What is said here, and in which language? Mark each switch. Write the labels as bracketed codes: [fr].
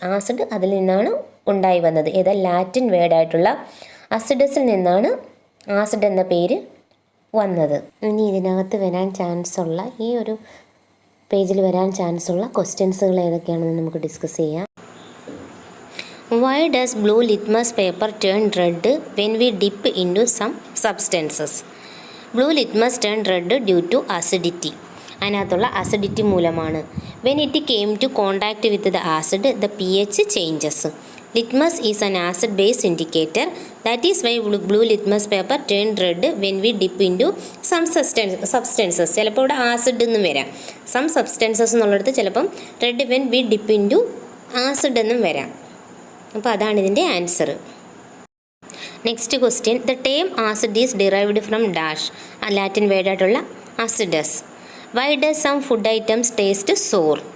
[ml] Acid അതിൽ നിന്നാണ് ഉണ്ടായി വന്നത്. ഏതാ? ലാറ്റിൻ വേർഡായിട്ടുള്ള അസിഡസിൽ നിന്നാണ് ആസിഡ് എന്ന പേര് വന്നത്. ഇനി ഇതിനകത്ത് വരാൻ ചാൻസ് ഉള്ള, ഈ ഒരു പേജിൽ വരാൻ ചാൻസ് ഉള്ള ക്വസ്റ്റ്യൻസുകൾ ഏതൊക്കെയാണെന്ന് നമുക്ക് ഡിസ്കസ് ചെയ്യാം. [en] Why does blue litmus paper turn red when we dip into some substances? Blue litmus turn red due to acidity. [ml] അതിനകത്തുള്ള അസിഡിറ്റി മൂലമാണ്. [en] When it came to contact with the acid, the pH changes. Litmus is an acid-base indicator. That is why blue litmus paper turned red when we dip into some substances. [ml] ചിലപ്പോൾ ഇവിടെ acid എന്നും വരാം. [en] Some substances [ml] എന്നുള്ളിടത്ത് ചിലപ്പം [en] red when we dip into acid [ml] എന്നും വരാം. അപ്പോൾ അതാണ് ഇതിൻ്റെ answer. Next question. [en] The term acid is derived from dash. [ml] Latin വേർഡായിട്ടുള്ള അസിഡസ്. [en] Why does some food items taste sour?